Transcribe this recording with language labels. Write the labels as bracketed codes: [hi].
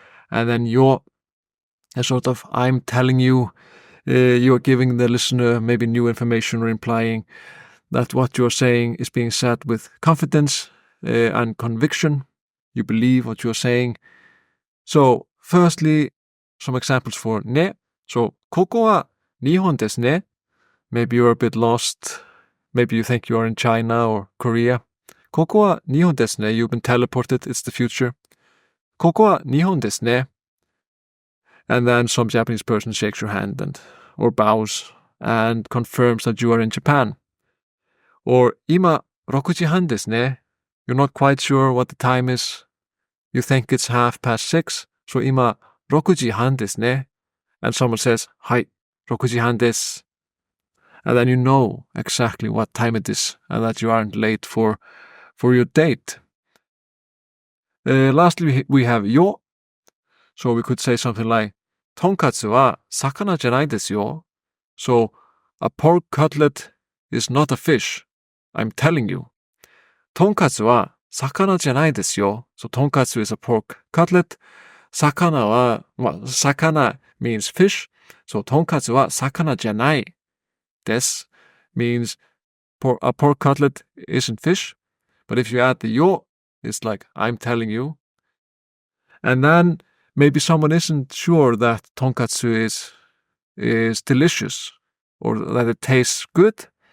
[en] And then yo, a sort of I'm telling you, you are giving the listener maybe new information or implying that what you're saying is being said with confidence and conviction. You believe what you're saying. So, firstly, some examples for ne. [ja] So, ここは日本ですね. [en] Maybe you're a bit lost. Maybe you think you're in China or Korea. [ja] ここは日本ですね. [en] You've been teleported. It's the future. ここは日本ですね. And then some Japanese person shakes your hand or bows and confirms that you are in Japan. [ja] Or 今6時半ですね. [en] You're not quite sure what the time is. You think it's 6:30. So [ja] 今6時半ですね. [en] And someone says, [ja] はい、6時半です. [en] And then you know exactly what time it is and that you aren't late for your date. Lastly, we have yo. So we could say something like, [ja] とんかつは魚じゃないですよ. [en] So a pork cutlet is not a fish. I'm telling you. [ja] とんかつは魚じゃないですよ. [en] So とんかつ is a pork cutlet. 魚は、魚 means fish. So [ja] とんかつは魚じゃないです [en] means a pork cutlet isn't fish. But if you add the yo, it's like I'm telling you. And then maybe someone isn't sure that tonkatsu is delicious or that it tastes good.